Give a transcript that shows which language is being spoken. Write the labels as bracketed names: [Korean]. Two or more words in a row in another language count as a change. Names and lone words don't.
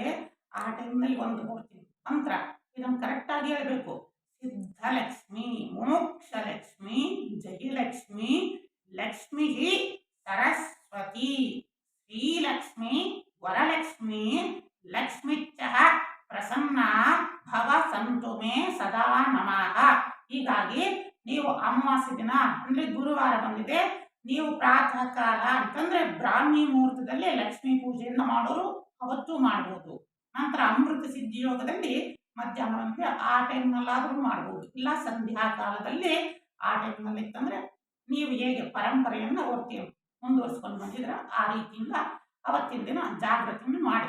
[Kannada] ಆ ಟೈಮ್ನಲ್ಲಿ ಒಂದು ಕೊಡ್ತೀನಿ ಮಂತ್ರ, ಇದನ್ನು ಕರೆಕ್ಟ್ ಆಗಿ ಹೇಳ್ಬೇಕು. [Sanskrit] ಸಿದ್ಧಲಕ್ಷ್ಮಿ, ಮೋಕ್ಷಲಕ್ಷ್ಮಿ, ಜಯಲಕ್ಷ್ಮಿ, ಲಕ್ಷ್ಮಿ ಸರಸ್ವತಿ, ಶ್ರೀಲಕ್ಷ್ಮಿ, ವರಲಕ್ಷ್ಮಿ, ಲಕ್ಷ್ಮಿಚ್ಚ ಪ್ರಸನ್ನ ಭವ ಸಂತು ಮೇ ಸದಾ ನಮಃ. [Kannada] ಹೀಗಾಗಿ ನೀವು ಅಮಾವಾಸ್ಯೆ ದಿನ ಅಂದ್ರೆ ಗುರುವಾರ ಬಂದಿದೆ, ನೀವು ಪ್ರಾತಃ ಕಾಲ ಅಂತಂದ್ರೆ ಬ್ರಾಹ್ಮಿ ಮುಹೂರ್ತದಲ್ಲಿ ಲಕ್ಷ್ಮೀ ಪೂಜೆಯನ್ನು ಮಾಡೋರು ಅವತ್ತು ಮಾಡಬಹುದು. ನಂತರ ಅಮೃತ ಸಿದ್ಧಿ ಯೋಗದಲ್ಲಿ ಮಧ್ಯಾಹ್ನ ಆ ಟೈಮ್ನಲ್ಲಾದ್ರೂ ಮಾಡಬಹುದು. ಇಲ್ಲ ಸಂಧ್ಯಾ ಕಾಲದಲ್ಲಿ ಆ ಟೈಮ್ನಲ್ಲಿ ಇತ್ತಂದ್ರೆ ನೀವು ಹೇಗೆ ಪರಂಪರೆಯನ್ನು ಮುಂದುವರ್ಸ್ಕೊಂಡು ಬಂದಿದ್ರ ಆ ರೀತಿಯಿಂದ ಅವತ್ತಿನ ದಿನ ಜಾಗೃತಿಯನ್ನು ಮಾಡಿ.